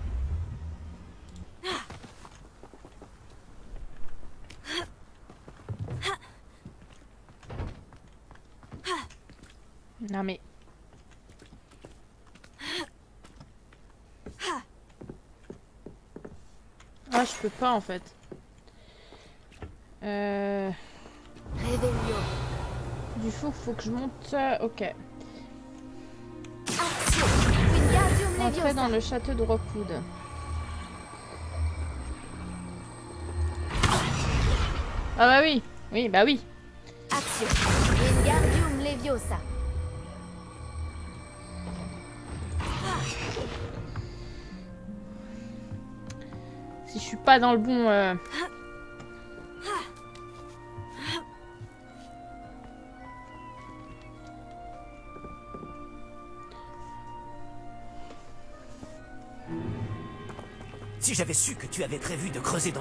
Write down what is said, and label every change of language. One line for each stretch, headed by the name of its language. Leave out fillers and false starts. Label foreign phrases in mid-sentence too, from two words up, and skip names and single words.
French: Non, mais... Ah, je peux pas, en fait. Revelio. Du coup, faut que je monte... Ok. Accio. Wingardium Entrer Leviosa. dans le château de Rockwood. Ah bah oui. Oui, bah oui. Accio. Wingardium Leviosa. Si je suis pas dans le bon... Si j'avais su que tu avais prévu de creuser dans